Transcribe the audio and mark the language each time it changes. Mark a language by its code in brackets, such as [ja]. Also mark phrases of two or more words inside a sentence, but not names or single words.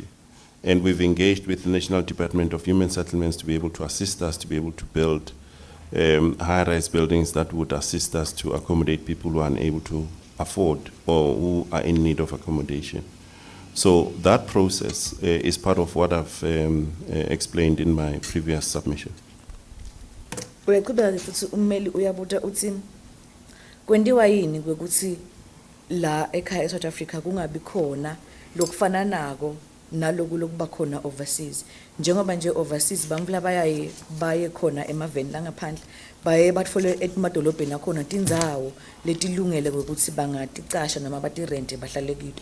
[en] And we've engaged with the National Department of Human Settlements to be able to assist us to be able to build high-rise buildings that would assist us to accommodate people who are unable to afford or who are in need of accommodation. So that process is part of what I've explained in my previous submission. [ss] Uyaqhubeka futhi ummeli uyabuta uthi kwendiwa yini kwekuthi la ekhaya eSouth Africa kungabi khona lokufana nako naloku lokuba khona overseas, njengoba nje overseas bamvula baye khona emaveni langaphandle baye batfole emadolobheni akhona tindzawo letilungele ukuthi bangaticasha noma batirente bahlale kito.